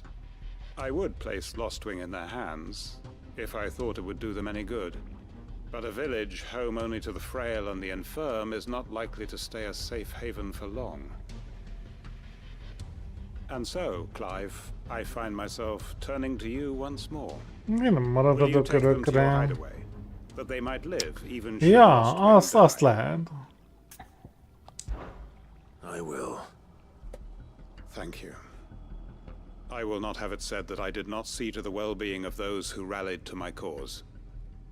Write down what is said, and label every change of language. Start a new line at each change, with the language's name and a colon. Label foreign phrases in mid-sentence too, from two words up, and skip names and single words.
English: I would place Lostwing in their hands, if I thought it would do them any good. But a village home only to the frail and the infirm is not likely to stay a safe haven for long. And so, Clive, I find myself turning to you once more.
Hungarian: Én nem maradok
English: Will you take them to your
Hungarian: örökre.
English: hideaway, that they might live even should
Hungarian: Ja, Lostwing azt lehet.
English: I will. Thank you. I will not have it said that I did not see to the well-being of those who rallied to my cause.